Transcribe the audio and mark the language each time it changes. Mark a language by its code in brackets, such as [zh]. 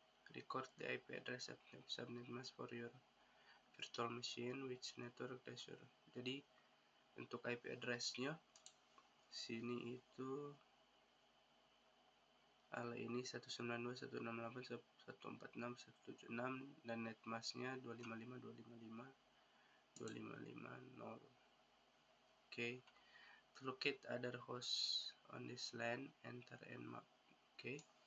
[en] Record the IP address subnet mask for your virtual machine, which network does your. [id] Jadi untuk IP address-nya sini itu ini 192.168.146.176 dan netmasknya 255.255.255.0. [en] Okay. To locate other hosts on this LAN, enter nmap. Okay.